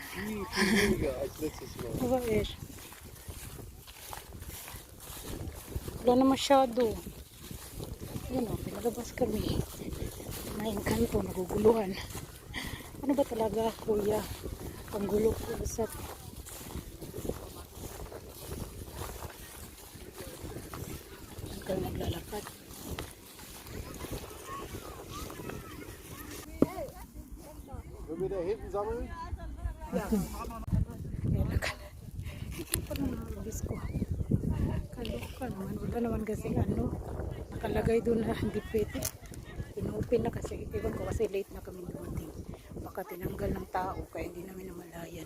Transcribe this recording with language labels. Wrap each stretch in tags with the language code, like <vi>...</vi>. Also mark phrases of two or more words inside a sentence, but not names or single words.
<de>Viel weniger als letztes Mal. Aber echt.</de> <tl>Wala na masyado. Yan o, pinalabas kami. May kanto, naguguluhan. Ano ba talaga, kuya? Panggulo ko sa... Saan kayo naglalakad?</tl> <de>Wenn wir da hinten sammeln?</de> <tl>Nilakad. Parang nalabis ko. Kaloka naman. Wala naman kasi ano. Nakalagay doon na hindi pwede. Inopen na kasi. Iwan ko kasi late na kami dumating. Baka tinanggal ng tao kaya hindi namin namalayan.</tl>